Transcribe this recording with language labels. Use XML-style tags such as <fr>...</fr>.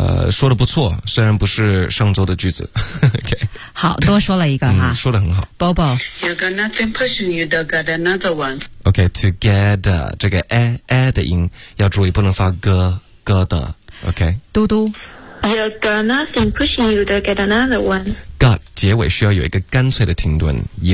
<zh>说得不错，虽然不是上周的句子。</zh> <en>okay.</en> <zh>好，多说了一个哈。说得很好。 Bobo,</zh> <en>you got nothing pushing you to get another one. Okay, together</en> <zh>这个 a 的音要注意，不能发歌。哥的 ，OK。嘟嘟</zh> <en>，You got nothing pushing you to get another one.</en> <zh>Got 结尾需要有一个干脆的停顿。</zh>